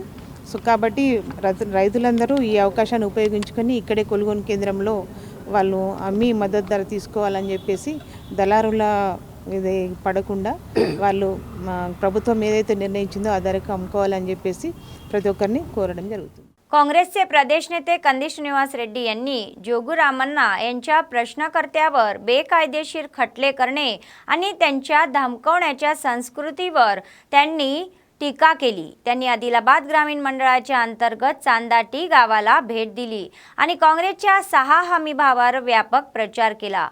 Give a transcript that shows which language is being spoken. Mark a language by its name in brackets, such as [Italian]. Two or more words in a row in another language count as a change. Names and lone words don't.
[Telugu] సో కాబట్టి రైతులందరూ ఈ అవకాశాన్ని ఉపయోగించుకొని ఇక్కడే కొనుగోలు కేంద్రంలో వాళ్ళు అమ్మి మద్దతు ధర తీసుకోవాలని చెప్పేసి దళారుల ఇది పడకుండా వాళ్ళు ప్రభుత్వం ఏదైతే నిర్ణయించిందో ఆ ధరకు అమ్ముకోవాలని చెప్పేసి ప్రతి ఒక్కరిని కోరడం జరుగుతుంది. [Marathi] काँग्रेसचे प्रदेश नेते कंदी श्रीनिवास रेड्डी यांनी जोगू रामण्णा यांच्या प्रश्नकर्त्यावर बेकायदेशीर खटले करणे आणि त्यांच्या धमकवण्याच्या संस्कृतीवर त्यांनी टीका केली. त्यांनी आदिलाबाद ग्रामीण मंडळाच्या अंतर्गत चांदाटी गावाला भेट दिली आणि काँग्रेसच्या 6 हमीभावावर व्यापक प्रचार केला.